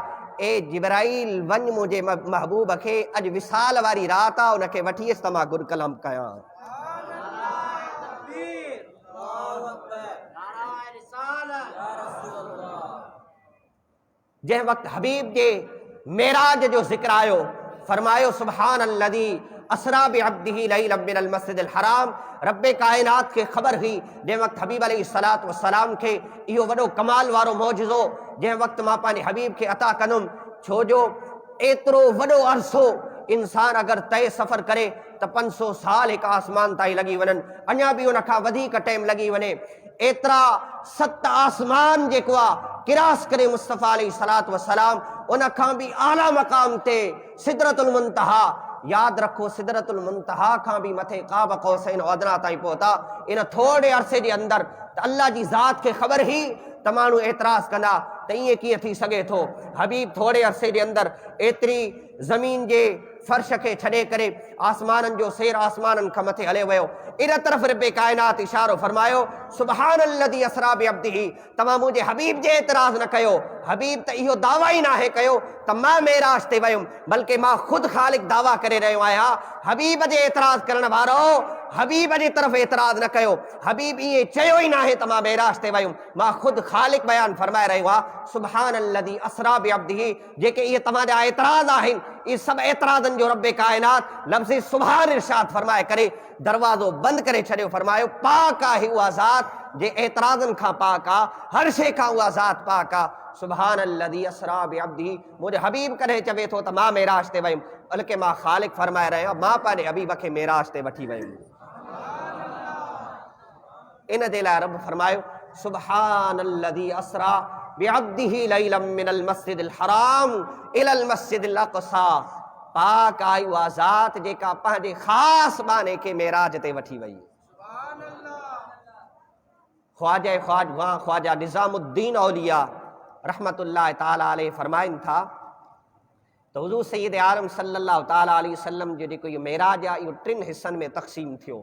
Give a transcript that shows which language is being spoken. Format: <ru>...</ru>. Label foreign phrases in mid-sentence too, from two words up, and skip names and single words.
<sd>ए जिब्राइल वञ, मुंहिंजे महबूब खे अॼु विसाल वारी रात आहे, उनखे वठी अचि त मां गुर कलाम कयां। जंहिं वक़्तु हबीब जे मेराज जो ज़िक्र आयो, फरमायो</sd> <ar>سبحان الذي أسرى بعبده ليلا من المسجد الحرام.</ar> <sd>रब्बे कायनात खे ख़बर हुई जंहिं वक़्तु हबीब</sd> <ar>عليه الصلاة والسلام</ar> <sd>खे इहो वॾो कमाल वारो मौजिज़ो जंहिं वक़्तु मां पंहिंजे हबीब खे अता कंदुमि, छो जो एतिरो वॾो अरसो इंसान अगर तय सफ़र करे त 500 साल एक आसमान ताईं लगी वञनि, अञा भी उन खां वधीक टाइम लगी वञे। एतिरा 7 आसमान जेको आहे किरास करे मुस्तफ़ा</sd> <ar>عليه الصلاة والسلام</ar> <sd>उन खां भी आला मक़ाम ते</sd> <ar>سدرة المنتهى,</ar> <sd>याद रखो</sd> <ar>سدرة المنتهى</ar> <sd>खां भी मथे</sd> <ar>قاب قوسين أدنى</ar> <sd>ताईं पहुता। इन थोड़े अरसे जे अंदर त अल्लाह जी ज़ात खे ख़बर ही त माण्हू एतराज़ कंदा त ईअं कीअं थी सघे थो। हबीब थोड़े अरसे जे अंदर एतिरी ज़मीन जे फर्श के छड़े करे आसमानन जो सेर आसमानन खां मथे हले वियो। इन तरफ रब्बे कायनात इशारो फरमायो</sd> <ar>سبحان الذي أسرى بعبده.</ar> <sd>तमाम मुझे हबीब जे एतराज़ न कयो, हबीब त इहो दावा ही नाहे कयो त मां मेराज ते वयुम, बल्कि मां खुद खालिक दावा करे रहियो आहियां। हबीब जे एतराज़ करण वारो हबीब जे तरफ एतराज़ न कयो। हबीब इएं चयो ही नाहे त मां मेराज ते वयुम, मां खुद खालिक बयान फरमाए रहियो आहियां</sd> <ar>سبحان الذي أسرى بعبده.</ar> <sd>जेके इहे तव्हांजा एतराज़ आहिनि, इहे सभु एतराज़नि जो रब्बे कायनात लफ़्ज़ सुबहान इरशाद फरमाए करे दरवाज़ो बंद करे छॾियो। फरमायो पाक आहे उहा ज़ात जे एतराज़नि खां पाक आहे, हर शइ खां उहा ज़ात पाक आहे।</sd> <ar>سبحان الذي أسرى بعبده.</ar> <sd>मुंहिंजो हबीब कॾहिं चवे थो त मां मेराज ते वयुमि, बल्कि मां खालिक फरमाए रहियो आहियां मां पंहिंजे हबीब खे मेराज ते वठी वयुमि। इन जे लाइ रब फरमायो</sd> <ar>سبحان الذي أسرى بعبده ليلا من المسجد الحرام إلى المسجد الأقصى.</ar> <sd>पाक आई उहा ज़ात जेका पंहिंजे ख़ासि बाने खे मेराज ते वठी वई। ख्वाजा निज़ामुद्दीन औलिया</sd> <ar>رحمة الله تعالى عليه</ar> <sd>फरमाइनि था त हुज़ूर सैयद आलम</sd> <ar>صلى الله تعالى عليه وسلم</ar> <sd>जो जेको इहो मेराज आहे इहो 3 हिस्सनि में तक़सीम थियो।</sd>